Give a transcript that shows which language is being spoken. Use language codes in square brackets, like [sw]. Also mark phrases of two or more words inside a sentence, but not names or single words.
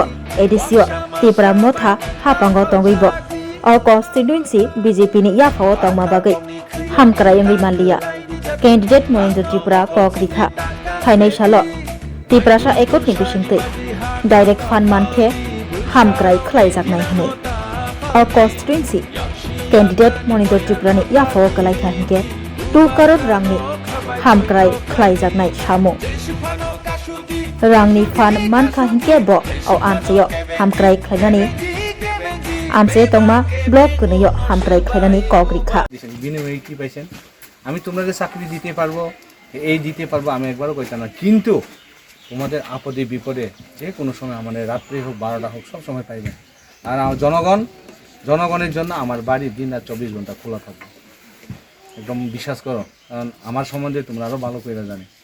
[trp] एडिसिओ त्रिपुरा मथा हापांगो तंगैबो अ कन्स्टिट्युएन्सि बीजेपी नि याफाव तंगमा बागै हामक्राय मालिया कैंडिडेट मनिन्द्र त्रिपुरा कक रिखा थाइनै सालो त्रिपुरासा एकटनि बिसिंतै डाइरेक्ट फान मानथे हामक्राय खलायजागनाय हनै अ कन्स्टिट्युएन्सि कैंडिडेट मनिन्द्र त्रिपुरानि याफाव गलायखा हिंगे 2 करोड़ रांनि हामक्राय खलायजागनाय सामु रांनि फान मानखा हिंगे ब अ आनसेयो हामक्राय खलायनानि आमसे तंगमा ब्लक गनयो हामक्राय खलायनानि कक रिखा [bn] বিনিময়ে কি পাইছেন আমি তোমাদের চাকরি দিতে পারবো এই দিতে পারবো আমি একবারও কইতাম না কিন্তু তোমাদের আপদে বিপদে যে কোনো সময় আমাদের রাত্রি হোক 12টা হোক সব সময় পাইবেন আর জনগণের জন্য আমার বাড়ি দিন রাত 24 ঘন্টা খোলা থাকবে একদম বিশ্বাস করো কারণ আমার সম্বন্ধে তোমরা আরো ভালো করে জানো